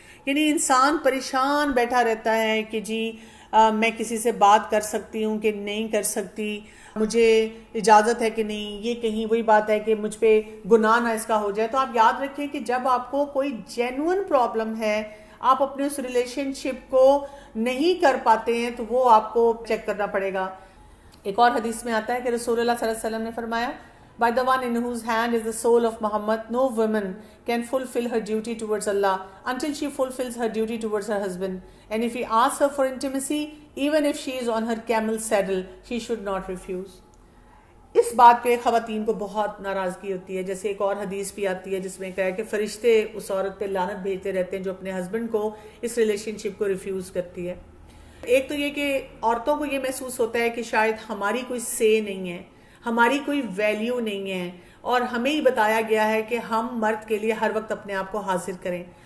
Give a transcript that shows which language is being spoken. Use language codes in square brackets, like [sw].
[ur] یعنی انسان پریشان بیٹھا رہتا ہے کہ جی میں کسی سے بات کر سکتی ہوں کہ نہیں کر سکتی, مجھے اجازت ہے کہ نہیں, یہ کہیں وہی بات ہے کہ مجھ پہ گناہ نہ اس کا ہو جائے. تو آپ یاد رکھیں کہ جب آپ کو کوئی جینون پرابلم ہے, آپ اپنے اس ریلیشن شپ کو نہیں کر پاتے ہیں, تو وہ آپ کو چیک کرنا پڑے گا. ایک اور حدیث میں آتا ہے کہ رسول اللہ صلی اللہ علیہ وسلم نے فرمایا, [en] by the one in whose hand is the soul of Muhammad, no woman can fulfill her duty towards Allah until she fulfills her duty towards her husband. And if he asks her for intimacy, even if she is on her camel's saddle, she should not refuse. [ur] اس بات پہ خواتین کو بہت ناراضگی ہوتی ہے. جیسے ایک اور حدیث بھی آتی ہے جس میں کہا ہے کہ فرشتے اس عورت پہ لعنت بھیجتے رہتے ہیں جو اپنے ہسبینڈ کو اس ریلیشن شپ کو ریفیوز کرتی ہے. ایک تو یہ کہ عورتوں کو یہ محسوس ہوتا ہے کہ شاید ہماری کوئی سے نہیں ہے, ہماری کوئی ویلیو نہیں ہے, اور ہمیں ہی بتایا گیا ہے کہ ہم مرد کے لیے ہر وقت اپنے آپ کو حاضر کریں.